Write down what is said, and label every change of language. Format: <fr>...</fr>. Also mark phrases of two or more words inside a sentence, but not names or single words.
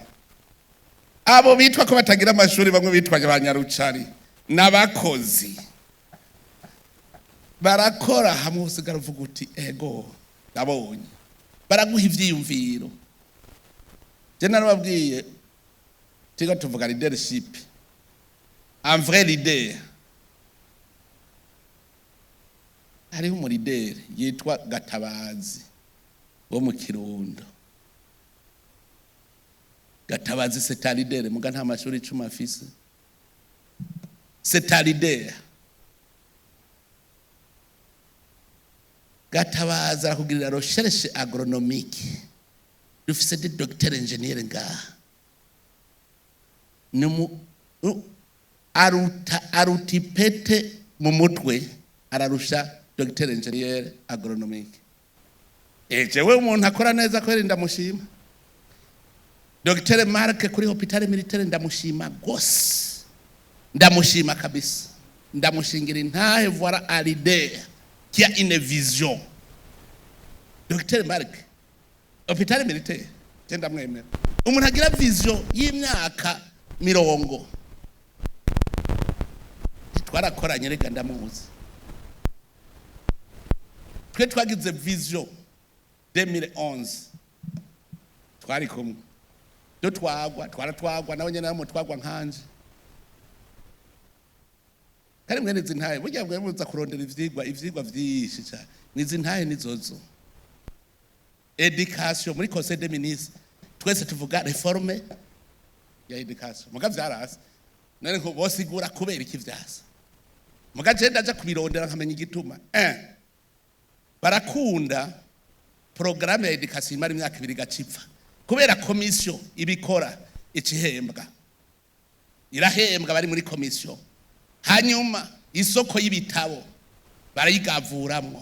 <rn>Abo bitwa ko batagira amashuri, bamwe bitwa abanyarucari, n'abakozi barakora hamwe, usigara uvuga uti ego ndabonye, baraguha ivyiyumviro. Je narababwiye tiga tuvuga leadership,</rn> <fr>un vrai leader.</fr> <rn>Hariho umulideri yitwa Gatabazi wo mu Kirundo.</rn> <fr>Gatabazi c'est un leader,</fr> <rn>muga nta mashuri 10 afise.</rn> <fr>C'est un leader.</fr> <rn>Gatabazi arakugirira</rn> <fr>recherche agronomique,</fr> <rn>dufise</rn> <fr>de docteur ingénieur</fr> <rn>ngaha. Arutipete mu mutwe ararusha</rn> <fr>docteur ingénieur agronomique.</fr> <rn>Jewe umuntu akora neza ko ndamushima. Docteur Mark kuri</rn> <fr>hôpital militaire</fr> <rn>ndamushima gose, ndamushima kabisa, ndamushingira intahe.</rn> <fr>Voilà un leader qui a une vision.</fr> <rn>Docteur Mark</rn> <fr>hôpital militaire</fr> <rn>tenda mwemera umuntu agira vision y'imyaka 50. Twarakoranye reka ndamuzi, twe twagize vision 2011, twari kumwe twaratwagwa nawe nyene namwe twagwa nkanje. Kari mwene zintaye burya bwe muza kurondera ivyigwa vyinshi cyane. Nizintaye nizozo éducation muri</rn> <fr>conseil des ministres,</fr> <rn>twese tuvuga reforme ya éducation. Muga vyarasi none ko Wosigura kubera iki vyasa, muga je ndaje kubirondera nkamenya igituma. Barakunda programme ya éducation imara imyaka 2 gacipfa, kubera commission ibikora ikihembwa, irahembwa bari muri commission, hanyuma isoko y'ibitabo barayigavuramwo.</rn>